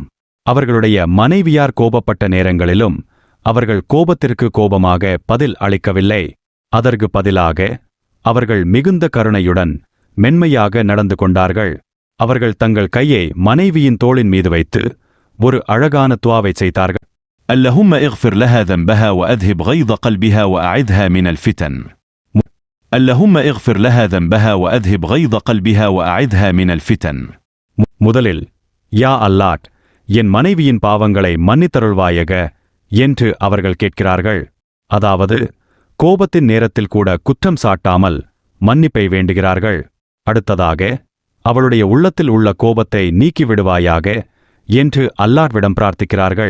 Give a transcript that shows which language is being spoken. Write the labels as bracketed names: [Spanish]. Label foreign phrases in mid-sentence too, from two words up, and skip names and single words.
[Tamil] அவர்களுடைய மனைவியார் கோபப்பட்ட நேரங்களிலும் அவர்கள் கோபத்திற்கு கோபமாக பதில் அளிக்கவில்லை. அதற்கு பதிலாக அவர்கள் மிகுந்த கருணையுடன் மென்மையாக நடந்து கொண்டார்கள். அவர்கள் தங்கள் கையை மனைவியின் தோளின் மீது வைத்து ஒரு அழகான துஆவை செய்தார்கள். [Arabic] اللهم اغفر لها ذنبها وأذهب غيظ قلبها وأعذها من الفتن. اللهم اغفر لها ذنبها وأذهب غيظ قلبها وأعذها من الفتن. [Tamil] முதலில், யா அல்லாஹ், என் மனைவியின் பாவங்களை மன்னித்தருள்வாயக என்று அவர்கள் கேட்கிறார்கள். அதாவது கோபத்தின் நேரத்தில் கூட குற்றம் சாட்டாமல் மன்னிப்பை வேண்டுகிறார்கள். அடுத்ததாக, அவளுடைய உள்ளத்தில் உள்ள கோபத்தை நீக்கிவிடுவாயாக என்று அல்லாஹ்விடம் பிரார்த்திக்கிறார்கள்.